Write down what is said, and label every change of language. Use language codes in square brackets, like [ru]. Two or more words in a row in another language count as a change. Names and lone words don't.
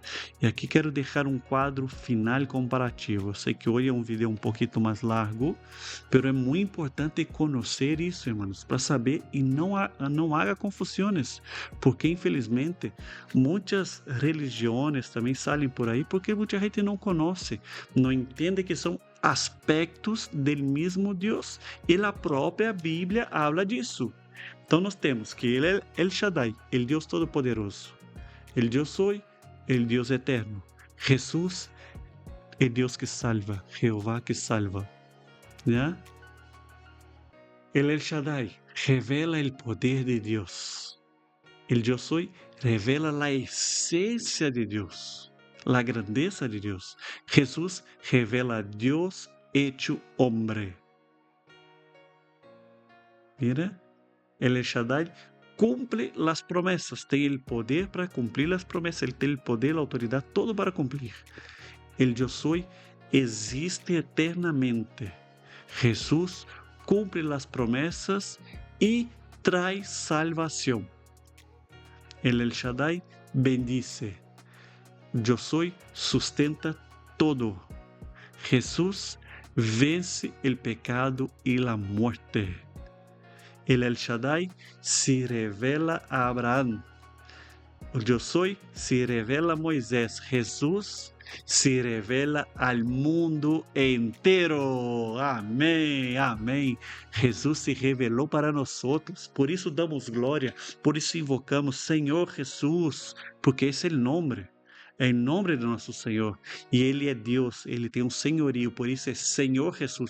[pt] E aqui quero deixar um quadro final comparativo. Eu sei que hoje é um vídeo um pouquinho mais largo, mas é muito importante conhecer isso, irmãos, para saber e não haja confusões, porque infelizmente muitas religiões também saem por aí porque muita gente não conhece, não entende que são aspectos do mesmo Deus e a própria Bíblia habla disso. Então nós temos que Ele é El Shaddai, o Deus Todo-Poderoso. [es] El Yo Soy, el Dios eterno. Jesús, el Dios que salva, Jehová que salva. ¿Ya? El Shaddai revela el poder de Dios. El Yo Soy revela la esencia de Dios, la grandeza de Dios. Jesús revela a Dios hecho hombre. Mira, el Shaddai cumple las promesas, tem el poder para cumplir las promesas, [pt] ele tem [es] el poder, la autoridad, todo para cumplir. El Yo Soy existe eternamente. Jesús cumple las promesas y trae salvación. El Shaddai bendice. Yo Soy sustenta todo. Jesús vence el pecado y la muerte. El Shaddai se revela a Abraham. O Yo Soy se revela a Moisés. Jesús se revela al mundo inteiro. [pt] Amém, amém. Jesus se revelou para nós outros. Por isso damos glória, por isso invocamos Senhor Jesus, porque esse é o nome. É em nome de nosso Senhor. E Ele é Deus, Ele tem um senhorio, por isso é Senhor Jesus.